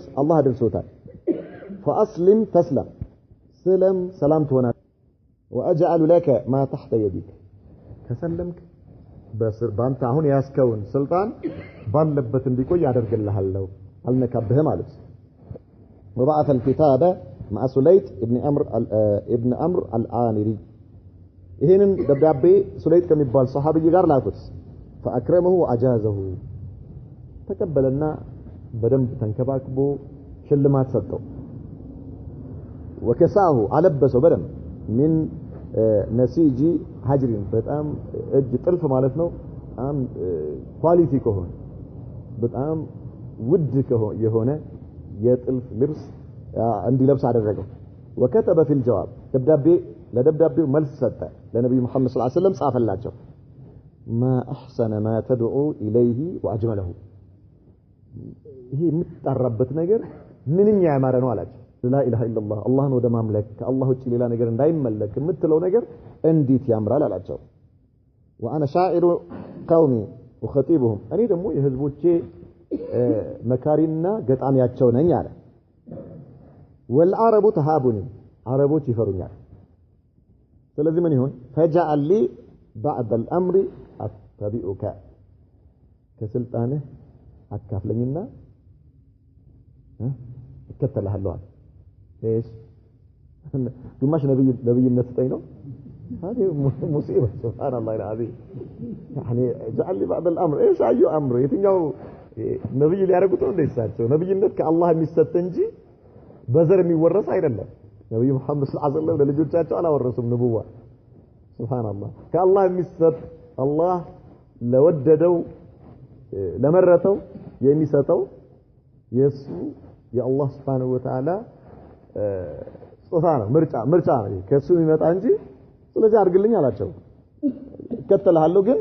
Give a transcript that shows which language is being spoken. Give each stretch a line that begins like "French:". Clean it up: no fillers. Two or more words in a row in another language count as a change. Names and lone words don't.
Amharic: አላህ አድርሶታል
Arabic: فاسلم تسلم
Amharic: ሰላም ትሆናል
Arabic: واجعل لك ما تحت
Amharic: يدك ከሰለምክ ባንተ አሁን ያስከውን ስልጣን ባለበት እንዲቆይ ያደርግልሃለሁ አልነካብህ ማለት
Arabic: وبعث الكتاب مع سليط ابن عمرو العامري
Amharic: ይሄንን ደብዳቤ ሱለይጥ ከሚባል ሱሐቢይ ጋር ላኩት
Arabic: فاكرمه واجازه
Amharic: ተቀበለና በደንብ ተንከባክቦ ሽልማት ሰጠው وكساه አለበሰው በደንብ
Arabic: من نسيج حجر
Amharic: በጣም እጅ ጥልፍ ማለት ነው በጣም ኳሊቲ ከሆነ በጣም ውድ የሆነ የጥልፍ ልብስ እንዲለብስ አደረገው وكتب
Arabic: في الجواب
Amharic: ለደብዳቤው መልስ ሰጠ ለነብዩ መሐመድ
Arabic: صلى الله عليه وسلم
Amharic: ጻፈላቸው
Arabic: ما احسن ما تدعو اليه
Amharic: واجمله ይሄ የምትጠራበት ነገር ምንኛ ያማረ ነው አላቸው
Arabic: لا اله الا الله
Amharic: አላህን ወደ ማምለክ ከአላህ ውጪ ሌላ ነገር እንዳይመለክ የምትለው ነገር እንዴት ያምራል አላቸው
Arabic: وانا شاعر قومي وخطيبهم
Amharic: እኔ ደግሞ የህዝቦቼ መካሪና ገጣሚያቸው ነኝ አለ
Arabic: والعرب تهابني
Amharic: عربوች ይፈሩኛል ስለዚህ ምን ይሁን
Arabic: فجعل لي بعد الامر اتبعك
Amharic: ከስልጣንህ አካፍለኝና እከተልሃለሁ አለ ايش ግማሽ ነብይነት ስጠኝ ነው
Arabic: هذه مصيبه سبحان الله العظيم يعني جعل لي بعد الامر ايش اي امر
Amharic: የትኛው ነብይ ሊያረጉት ነው እንደሳቸው ነብይነት ከአላህ የሚሰጥ እንጂ በዘር የሚወረስ አይደለም ነብዩ መሐመድ
Arabic: صلى الله عليه وسلم
Amharic: ለልጆቻቸው አላወረሱም
Arabic: نبوة سبحان الله
Amharic: ከአላህ የሚሰጥ አላህ ለወደደው ለመረጠው የሚሰጠው የሱ የአላህ
Arabic: سبحانه وتعالى
Amharic: ጾታ ነው ምርጫ ነው ከሱ የሚመጣ እንጂ ስለዚህ አድርግልኝ አላቸው እከተልሃለሁ ግን